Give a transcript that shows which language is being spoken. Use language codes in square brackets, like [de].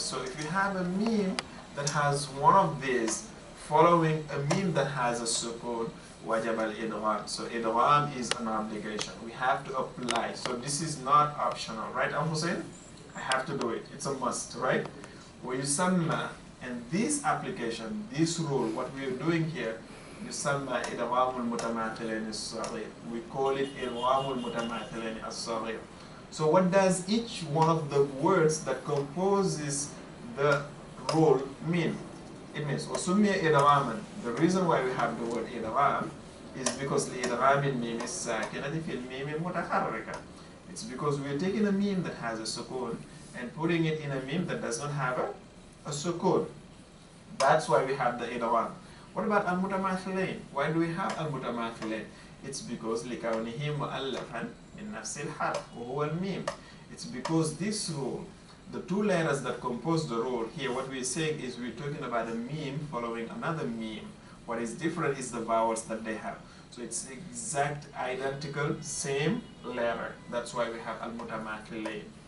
[en] So if you have a meme that has one of these following a meme that has a sukun, [ar] wajab al-idgham. [en] So idgham is an obligation. We have to apply. So this is not optional, right, Hussein? I have to do it. It's a must, right? ويسمى, and this application, this rule, what we are doing here, [ar] يسمى إدغام المتماثلين الصغير. [en] We call it إدغام المتماثلين الصغير. So what does each one of the words that composes the role mean? It means [ar] وسمي إدغاما. [en] The reason why we have the word إدغام is because [ar] لإدغام الميم الساكنة في الميم المتحركة. [en] It's because we're taking a meme that has a sukun and putting it in a meme that does not have a sukun. That's why we have the idgham. What about al-mutamathilain? Why do we have al-mutamathilain? It's because [ar] لكونه مؤلفا من نفس الحرف وهو الميم. [en] It's because this rule, the two letters that compose the rule here, what we're saying is we're talking about a meme following another meme. What is different is the vowels that they have. So it's exact, identical, same letter. That's why we have al-mutamathilain.